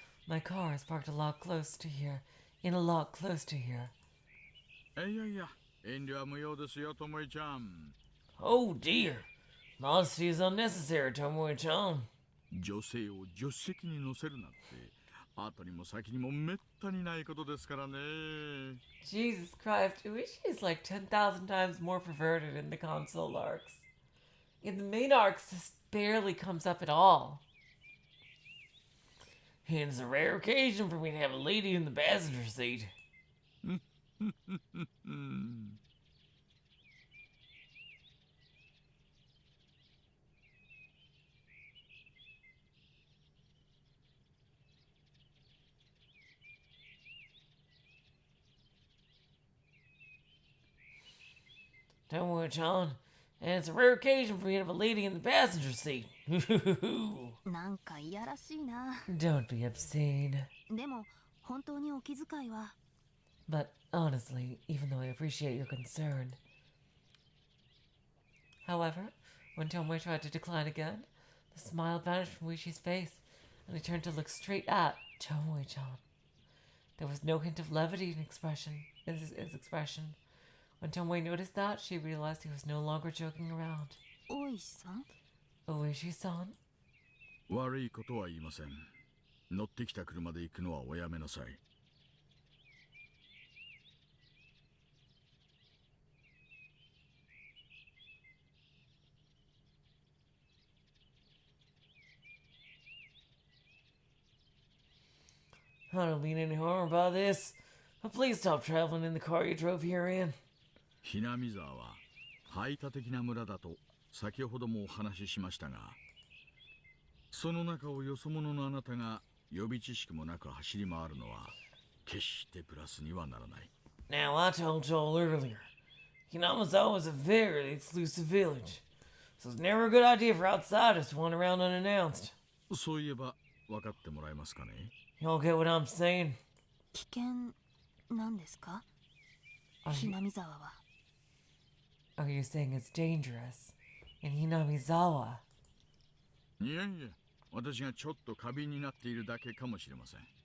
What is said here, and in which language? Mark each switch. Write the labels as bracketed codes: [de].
[en] My car is parked a lot close to here. In a lot close to here. [ja] いやいや、遠慮は無用ですよ、ともえちゃん。 [en] Oh dear. Modesty is unnecessary, Tomoe-chan. [ja] 女性を助手席に乗せるなんて、後にも先にもめったにないことですからね。 [en] Jesus Christ, Uishi is like 10,000 times more perverted in the console arcs. In the main arcs, this barely comes up at all. And it's a rare occasion for me to have a lady in the passenger seat. Tomoe-chan, and it's a rare occasion for me to have a lady in the passenger seat. [ja] なんかいやらしいな。 [en] Don't be obscene. [ja] でも本当にお気遣いは。 [en] But honestly, even though I appreciate your concern. However, when Tomoe tried to decline again, the smile vanished from Uishi's face, and he turned to look straight at Tomoe-chan. There was no hint of levity in his expression. When Tomoe noticed that, she realized he was no longer joking around. [ja] 大石さん、 [en] Uishi-san? [ja] 悪いことは言いません。乗ってきた車で行くのはおやめなさい。 [en] I don't mean any harm by this, but please stop traveling in the car you drove here in. [ja] ひなみ沢は排他的な村だと先ほどもお話ししましたが、その中をよそ者のあなたが予備知識もなく走り回るのは決してプラスにはならない。 [en] Now, I told Joel earlier, Hinamizawa is a very exclusive village, so it's never a good idea for outsiders to wander around unannounced. [ja] そういえば分かってもらえますかね。 [en] Y'all get what I'm saying? [ja] 危険なんですか [en] Are [ja] ひ [en] you, [ja] なみざわは。 [en] are you saying it's dangerous in Hinamizawa? [ja] いやいや、私がちょっと過敏になっているだけかもしれません。